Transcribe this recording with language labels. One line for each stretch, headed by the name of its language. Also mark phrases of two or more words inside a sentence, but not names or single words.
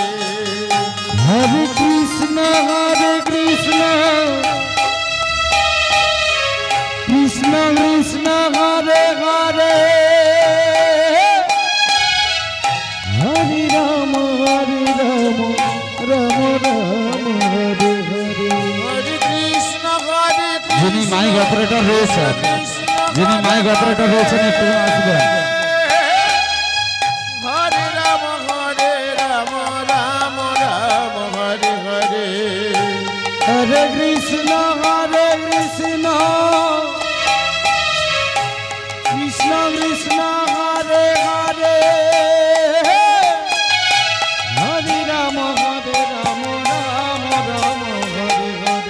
Sanskrit: Hare Krishna, Krishna Krishna, Hare Hare, Hare Rama, Rama Rama, Hare Hare. Hare Krishna,
Bangla: যিনি মাইক অপারেটর রয়েছেন, যিনি মাইক অপারেটর রয়েছেন একটু আসবেন।
Sanskrit: Hare Rama, Rama Rama, Hare Hare. Hare Krishna, Krishna Krishna, Hare Hare, Hare Rama, Rama Rama, Hare Hare.